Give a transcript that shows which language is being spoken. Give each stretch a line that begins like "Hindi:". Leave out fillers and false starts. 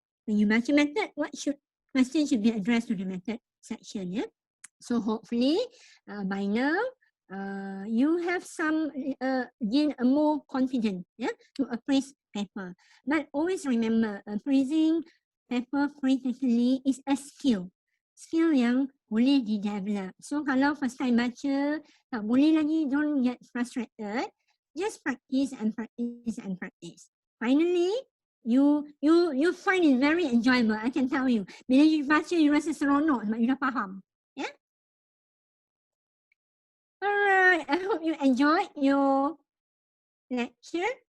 English: When you baca method, what question should be addressed to the method section, yeah? So hopefully by now you have some gain a more confident, yeah, to appraise paper. But always remember, appraising paper critically is a skill.
Malay: Skill yang boleh di-develop.
English: So kalau first time baca, tak boleh lagi, don't get frustrated. Just practice and practice and practice. Finally, you find it very enjoyable, I can tell you.
Malay: Bila you baca, you rasa seronok sebab you dah faham. Yeah?
English: Alright, I hope you enjoyed your lecture.